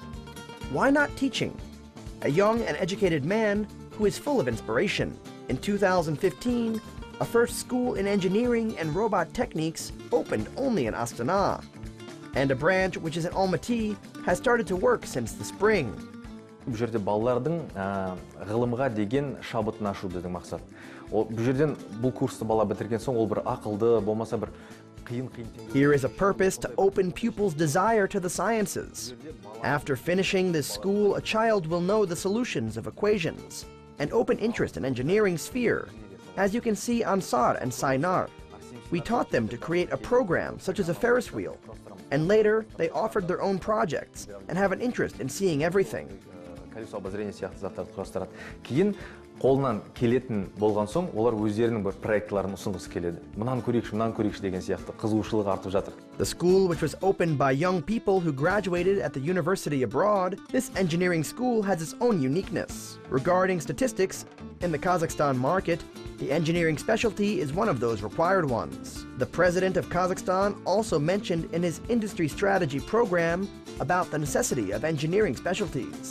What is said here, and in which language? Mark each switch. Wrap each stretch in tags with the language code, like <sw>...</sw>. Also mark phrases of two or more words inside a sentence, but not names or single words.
<en>Why not teaching? A young and educated man who is full of inspiration. In 2015, a first school in engineering and robot techniques opened only in Astana, and a branch which is in Almaty has started to work since the spring.</en> <kk>Бұл жерде балалардың ғылымға деген шабытын ашу деген мақсат. Бұл жерден бұл курсты бала бітірген соң ол бір ақылды, болмаса бір қиын.</kk> <en>Here is a purpose to open pupils' desire to the sciences. After finishing this school, a child will know the solutions of equations and open interest in engineering sphere. As you can see on Sar and Sainar, we taught them to create a program such as a Ferris wheel, and later they offered their own projects and have an interest in seeing everything.</en> <ru>Колесо обозрения</ru> <kk>сияқты заттарды құрастырады. Кейін қолынан келетін болған соң, олар өздерінің бір проектларын ұсынғысы келеді. Мынаны көрейікші деген сияқты қызығушылық артып жатыр.</kk> <en>The school, which was opened by young people who graduated at the university abroad, this engineering school has its own uniqueness. Regarding statistics, in the Kazakhstan market, the engineering specialty is one of those required ones. The president of Kazakhstan also mentioned in his industry strategy program about the necessity of engineering specialties.</en>